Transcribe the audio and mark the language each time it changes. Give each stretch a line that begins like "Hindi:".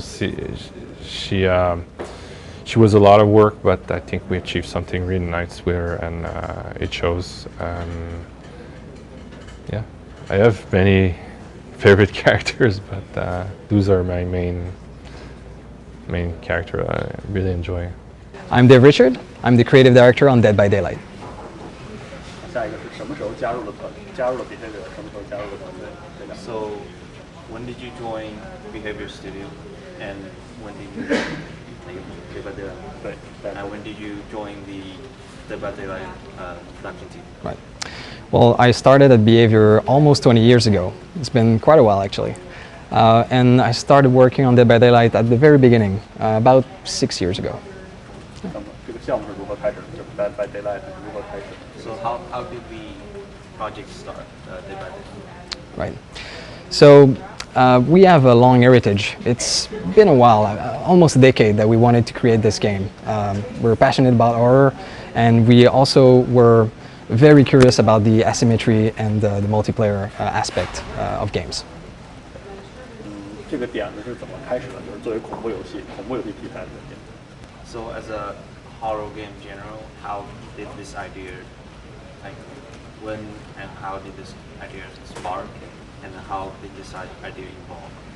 English: She was a lot of work, but I think we achieved something really nice with her, and it shows. Yeah, I have many favorite characters, but those are my main character I really enjoy. I'm Dave Richard. I'm the creative director on Dead by Daylight.
Chinese: 下一个是什么时候加入了Behavior？什么时候加入了团队？对的。
English: So, when did you join Behavior Studio, and when did you Dead by Daylight?
Chinese: 对。
English: And when did you join the Dead by Daylight production team? Right. Well, I started at Behavior almost 20 years ago. It's been quite a while, actually. And I started working on Dead by Daylight at the very beginning, about 6 years ago.
Chinese: 这个项目是如何开始的？就是 Dead by Daylight 是如何开始的？
English: So, how did the project start, Dead by Daylight? Right. So we have a long heritage. It's been a while, almost a decade, that we wanted to create this game. We're passionate about horror, and we also were very curious about the asymmetry and the multiplayer aspect of games.
Chinese: 这个点子是怎么开始的？就是作为恐怖游戏题材的点。
English: So, as a horror game in general, how did this idea, like, when and how did this idea spark, and how did this idea evolve?